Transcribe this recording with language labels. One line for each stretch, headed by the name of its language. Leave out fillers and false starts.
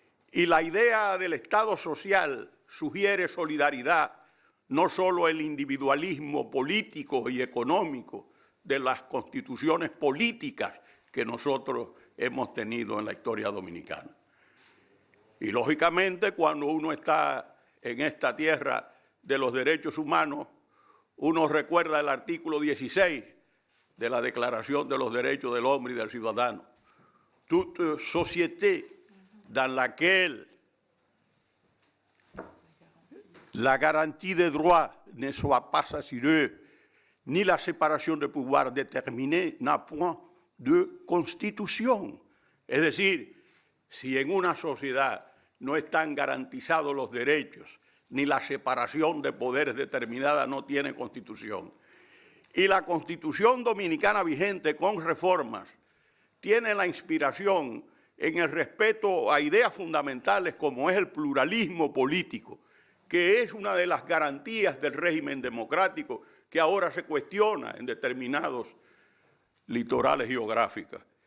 Spanish: y la idea del Estado social sugiere solidaridad, no solo el individualismo político y económico de las constituciones políticas que nosotros hemos tenido en la historia dominicana. Y lógicamente cuando uno está en esta tierra de los derechos humanos, uno recuerda el artículo 16 de la Declaración de los Derechos del Hombre y del Ciudadano.
French: Toute société dans laquelle la garantie des droits ne soit pas assurée, ni la
Spanish: separación
French: de pouvoir déterminée n'a point de
Spanish: constitución. Es decir, si en una sociedad no están garantizados los derechos, ni la separación de poderes determinada, no tiene constitución. Y la Constitución dominicana vigente con reformas tiene la inspiración en el respeto a ideas fundamentales como es el pluralismo político, que es una de las garantías del régimen democrático que ahora se cuestiona en determinados litorales geográficos.